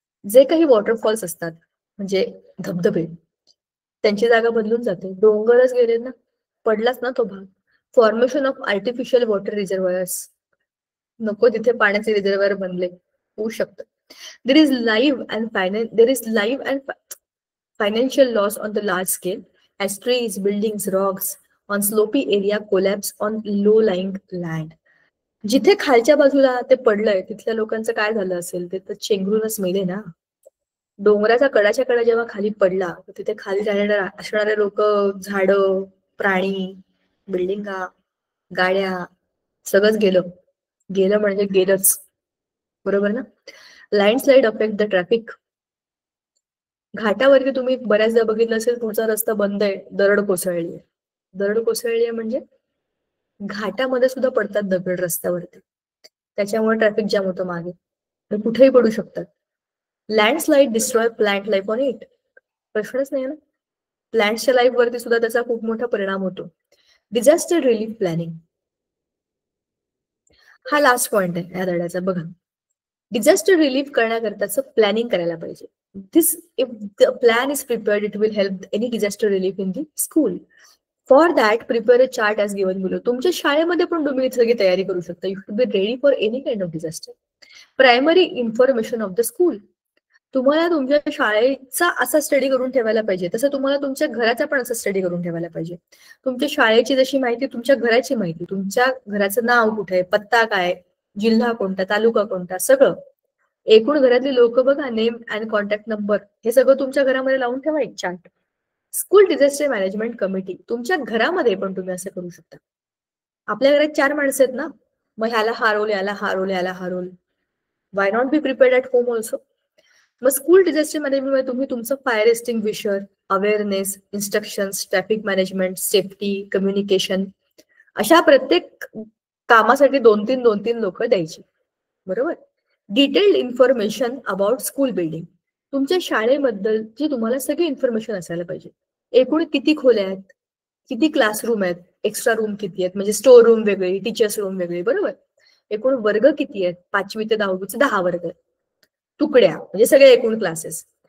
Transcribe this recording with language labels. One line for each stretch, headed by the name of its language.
Marathi: जे काही वॉटरफॉल्स असतात म्हणजे धबधबे, त्यांची जागा बदलून जाते. डोंगरच गेले ना, पडलाच ना तो भाग.
English: formation of artificial water reservoirs,
Marathi: नको तिथे पाण्याचे रिझर्वायर बनले, होऊ शकतं.
English: There is live and financial loss on the large scale as trees, buildings, rocks on slopy area collapse on low-lying land.
Marathi: जिथे खालच्या बाजूला ते पडलंय तिथल्या लोकांचं काय झालं असेल, ते तर चेंगरूनच मेले ना. डोंगराच्या कडाच्या कडा जेव्हा खाली पडला, तिथे खाली असणारे लोक, झाडं, प्राणी, बिल्डिंगा, गाड्या, सगळंच गेलं म्हणजे गेलंच. बरोबर ना?
English: Landslide affect the traffic.
Marathi: घाटावरती तुम्ही बऱ्याचदा बघितलं असेल, पुढचा रस्ता बंद आहे, दरड कोसळली आहे. दरड कोसळली आहे म्हणजे घाटामध्ये सुद्धा पडतात दगड रस्त्यावरती, त्याच्यामुळे ट्रॅफिक जाम होतं मागे, कुठेही पडू शकतात.
English: Landslide destroy plant life on it.
Marathi: प्रश्नच नाही ना. प्लांटच्या लाईफ वरती सुद्धा त्याचा खूप मोठा परिणाम होतो. डिझास्टर रिलीफ प्लॅनिंग हा लास्ट पॉइंट आहे या धड्याचा. बघा, डिझास्टर रिलीफ करण्याकरताच प्लॅनिंग करायला पाहिजे.
English: This if the plan is prepared, it will help any disaster relief in the school. For that prepare a chart as given below.
Marathi: तुमच्या शाळेमध्ये पण तुम्ही सगळी तयारी करू शकता.
English: You should be ready for any kind of disaster. Primary information of the school.
Marathi: तुम्हाला तुमच्या शाळेचा असा स्टडी करून ठेवायला पाहिजे, तसं तुम्हाला तुमच्या घराचा पण असा स्टडी करून ठेवायला पाहिजे. तुमच्या शाळेची जशी माहिती, तुमच्या घराची माहिती, तुमच्या घराचं नाव कुठे, पत्ता काय, जिल्हा कोणता, तालुका कोणता, सगळं. एकूण घरातली लोक बघा,
English: name and contact number,
Marathi: हे सगळं तुमच्या घरामध्ये लावून ठेवा एक chart. School disaster management committee. तुमच्या घरामध्ये पण तुम्ही असं करू शकता. आपल्या घरात 4 माणसं आहेत ना, मग ह्याला हा रोल, याला हा रोल, याला हा role.
English: Why not be prepared at home also.
Marathi: मग स्कूल डिझास्टर मॅनेजमेंट तुम्ही तुमचं fire extinguisher, awareness, instructions, traffic management, safety, communication, अशा प्रत्येक कामासाठी 2-3 लोक द्यायची. बरोबर?
English: Detailed information about school building.
Marathi: तुमच्या शाळेबद्दलची तुम्हाला सगळी इन्फॉर्मेशन असायला पाहिजे. एकूण किती खोल्या आहेत, किती क्लासरूम आहेत, एक्स्ट्रा रूम किती आहेत, म्हणजे स्टोर रूम वेगळी, टीचर्स रूम वेगळी, बरोबर. एकूण वर्ग किती आहेत, 5वी ते 10वीचे 10 वर्ग आहेत. तुकड्या म्हणजे सगळे एकूण क्लासेस.